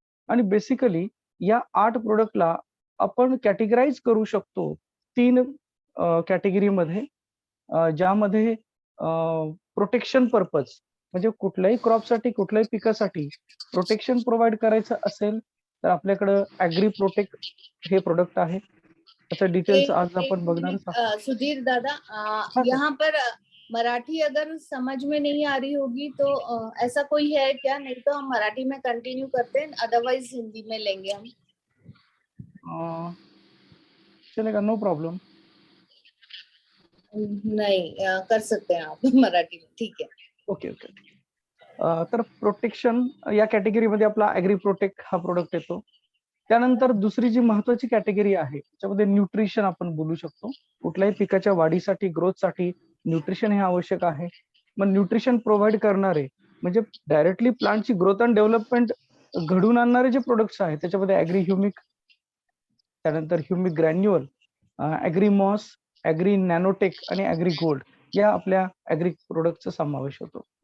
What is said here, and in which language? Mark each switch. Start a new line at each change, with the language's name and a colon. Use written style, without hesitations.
Marathi: आणि बेसिकली या 8 प्रोडक्टला आपण कॅटेगराईज करू शकतो 3 कॅटेगरीमध्ये, ज्यामध्ये प्रोटेक्शन पर्पज म्हणजे कुठल्याही क्रॉपसाठी, कुठल्याही पिकासाठी प्रोटेक्शन प्रोव्हाइड करायचं असेल तर आपल्याकडं ऍग्री प्रोटेक्ट हे प्रोडक्ट आहे. त्याचं डिटेल्स आज आपण बघणार आहोत.
Hindi: सुधीर दादा, यहाँ पर मराठी अगर समझ में नहीं आ रही होगी तो ऐसा कोई है क्या? नहीं तो हम मराठी में कंटिन्यू करते हैं, अदरवाइज हिंदी में लेंगे हम। चलेगा,
English: No problem.
Hindi: नहीं, कर सकते हैं आप मराठी में, ठीक है.
English: Okay okay.
Marathi: तर प्रोटेक्शन या कॅटेगरीमध्ये आपला ऍग्री प्रोटेक्ट हा प्रोडक्ट येतो. त्यानंतर दुसरी जी महत्वाची कॅटेगरी आहे, त्याच्यामध्ये न्यूट्रिशन आपण बोलू शकतो. कुठल्याही पिकाच्या वाढीसाठी, ग्रोथसाठी न्यूट्रिशन हे आवश्यक आहे. मग न्यूट्रिशन प्रोव्हाइड करणारे म्हणजे डायरेक्टली प्लांटची ग्रोथ अँड डेव्हलपमेंट घडून आणणारे जे प्रोडक्ट्स आहेत, त्याच्यामध्ये ऍग्री ह्युमिक, त्यानंतर humic granular, agri MOS, agri नॅनोटेक आणि ऍग्री गोल्ड या आपल्या ऍग्री प्रोडक्टचा समावेश होतो.